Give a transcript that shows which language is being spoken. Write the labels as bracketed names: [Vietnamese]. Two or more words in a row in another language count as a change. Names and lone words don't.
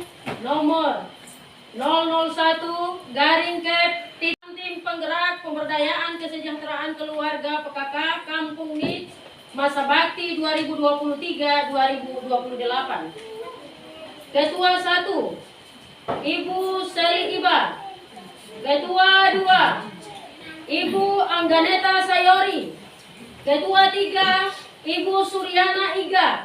[Indonesian] nomor 001 garing Kep tim penggerak pemberdayaan kesejahteraan keluarga PKK Kampung Units masa bakti 2023-2028. Ketua 1 Ibu Seli Iba. Ketua 2 Ibu Angganeta Sayori. Ketua 3 Ibu Suryana Iga.